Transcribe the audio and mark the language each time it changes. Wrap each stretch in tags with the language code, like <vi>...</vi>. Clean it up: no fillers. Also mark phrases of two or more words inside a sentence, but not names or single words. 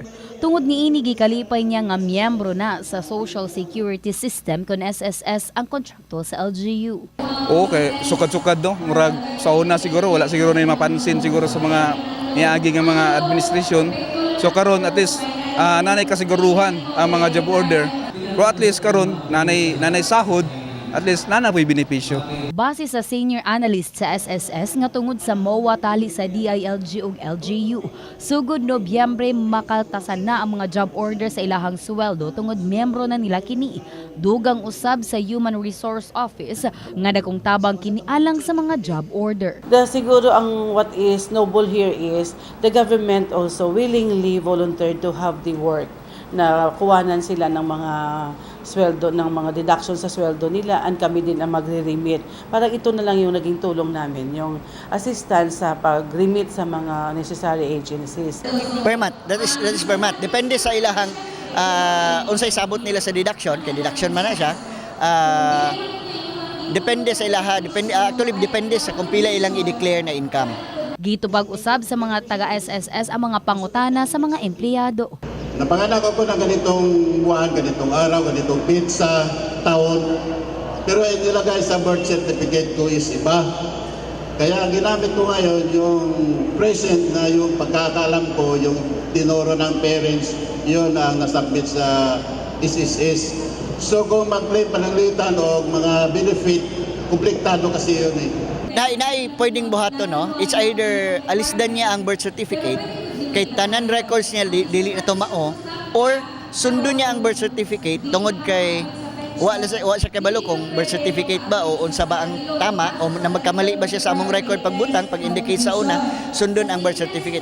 <ceb>Tungod niini gikalipay niya nga miyembro na sa Social Security System kon SSS ang kontrakto sa LGU. Okay, sukad-sukad no. Murag sa una siguro wala siguro na mapansin siguro sa mga niagi nga mga administrasyon. So karon at least nanay kasiguruhan ang mga</ceb> <en>job order.</en> <ceb>Pero at least karon nanay sahod, at least nanay po'y benepisyo. Base sa</ceb> <en>senior analyst</en> <ceb>sa SSS nga tungod sa MOA tali sa DILG ug LGU, sugod Nobyembre makaltasan na ang mga</ceb> <en>job order</en> <ceb>sa ilahang sweldo tungod miyembro na nila kini. Dugang usab sa Human Resource Office nga dakong tabang kini alang sa mga</ceb> <en>job order.</en> <tl>Siguro ang</tl> <en>what is noble here is the government also willingly volunteered to have the work</en> <tl>na kuwanan sila ng mga sweldo, ng mga deduction sa sweldo nila,</tl> <en>and</en> <tl>kami din ang magre-remit. Parang ito na lang yung naging tulong namin, yung assistance sa pag-remit sa mga necessary agencies.</tl> <en>Per month, that is per month.</en> <ceb>Depende sa ilahang unsay sabot nila sa deduction, kay deduction man na siya. Depende sa ilaha, depende sa kung pila ilang i-declare na income. Gitubag usab sa mga taga-SSS ang mga pangutana sa mga empleyado.</ceb> <tl>Napanganak ako ng ganitong buwan, ganitong araw, ganitong pizza, taon. Pero ang nilagay sa</tl> <en>birth certificate</en> <tl>ko is iba. Kaya ang ginamit ko ngayon, yung present na yung pagkakalam ko, yung tinuro ng parents, yun ang nasubmit sa SSS.</tl> <ceb>So kung mag-claim pananglitan o mga benefit,</ceb> <tl>komplektado kasi yun eh.</tl> <ceb>Pwedeng buhato, no?</ceb> <en>It's either</en> <ceb>alisdan niya ang</ceb> <en>birth certificate,</en> <ceb>kay tanan records niya dili na tumao, or sundo niya ang</ceb> <en>birth certificate</en> <ceb>tungod kay wa siya kabalo kung</ceb> <en>birth certificate</en> <ceb>ba o unsa ba ang tama o na magkamali ba siya sa among record pagbutang pag-indicate sa una, sundon ang</ceb> <en>birth certificate.</en>